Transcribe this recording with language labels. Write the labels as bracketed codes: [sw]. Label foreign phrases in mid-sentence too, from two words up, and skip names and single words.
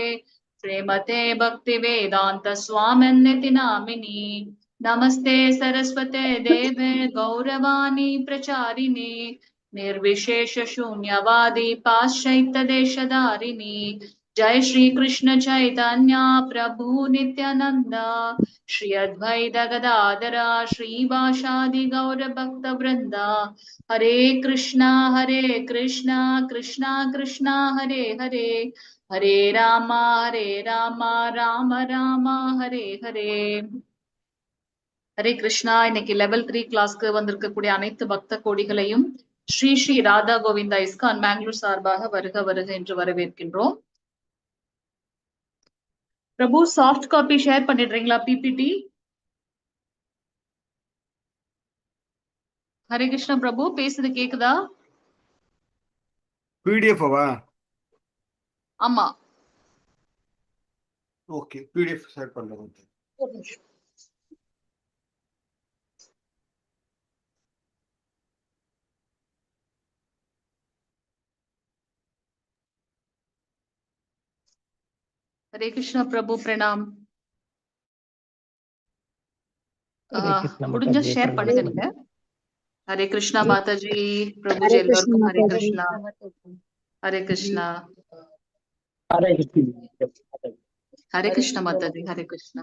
[sa] श्रीमते भक्तिवेदान्त स्वामिन्निति नामिनी नमस्ते सरस्वते देवे गौरवाणी प्रचारिणे निर्विशेष शून्यवादी पाश्चात्यदेशधारिणी जय श्री कृष्ण चैतन्य प्रभु नित्यानंद श्री अद्वैत गदाधर श्रीवासादि गौर भक्त वृंदा हरे कृष्णा कृष्णा कृष्णा हरे हरे हरे राम राम राम हरे हरे हरे कृष्णा. [ta] இன்னைக்கு லெவல் 3 கிளாஸ்க்கு வந்திருக்கக்கூடிய அனைத்து பக்த கோடிகளையும் ஸ்ரீ ஸ்ரீ ராதா கோவிந்தா இஸ்கான் பெங்களூர் சார்பாக வருக வருக என்று வரவேற்கின்றோம். பிரபு [en] soft copy [ta] ஷேர் பண்ணிடுறீங்களா பிபிடி? ஹரே கிருஷ்ணா பிரபு, பேசுறது கேக்குதா? பிடிஎஃப்வா? ஆமா. ஓகே, பிடிஎஃப் ஷேர் பண்றேன். [hi] हरे कृष्णा प्रभु प्रणाम. [ta] முடிஞ்சா ஷேர் பண்ணுங்க நீங்க. ஹரே கிருஷ்ணா மாதாஜி, பிரபுஜி எல்லாருக்கும் ஹரே கிருஷ்ணா. ஹரே கிருஷ்ணா. ஹரே கிருஷ்ணா மாதாஜி, ஹரே கிருஷ்ணா.